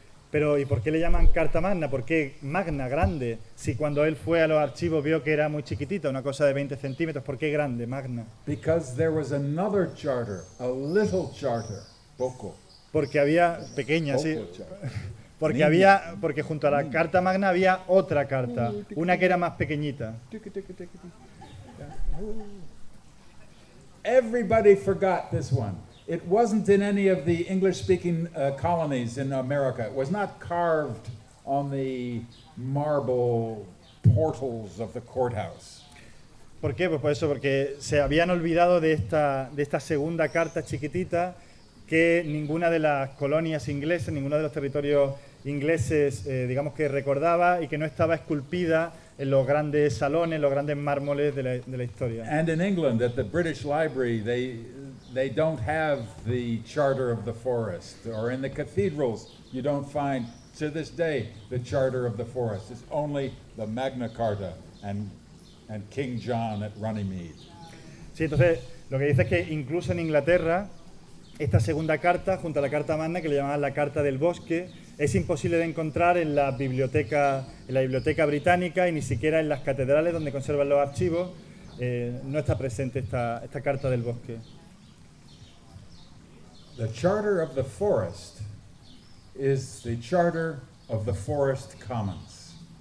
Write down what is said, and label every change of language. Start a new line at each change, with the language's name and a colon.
Spanish: Pero, ¿y por qué le llaman Carta Magna? ¿Por qué Magna, grande? Si cuando él fue a los archivos vio que era muy chiquitita, una cosa de 20 centímetros, ¿por qué grande, Magna?
English: Because there was another charter, a little charter, poco.
Spanish: Porque había, pequeña, poco sí. Porque había, porque junto a la Carta Magna había otra carta, una que era más pequeñita.
English: Everybody forgot this one. It wasn't in any of the English-speaking colonies in America. It was not carved on the marble portals of the courthouse.
Spanish: ¿Por qué? Pues por eso, porque se habían olvidado de esta segunda carta chiquitita que ninguna de las colonias inglesas, ninguno de los territorios ingleses, digamos que recordaba y que no estaba esculpida en los grandes salones, los grandes mármoles de la historia.
English: And in England, at the British Library, they don't have the Charter of the Forest. Or in the cathedrals, you don't find, to this day, the Charter of the Forest. It's only the Magna Carta and King John at Runnymede.
Spanish: Sí, entonces, lo que dice es que incluso en Inglaterra, esta segunda carta, junto a la Carta Magna, que le llamaban la Carta del Bosque, es imposible de encontrar en la biblioteca británica y ni siquiera en las catedrales donde conservan los archivos, no está presente esta Carta del Bosque.
English: The Charter of the Forest is the Charter of the Forest Commons.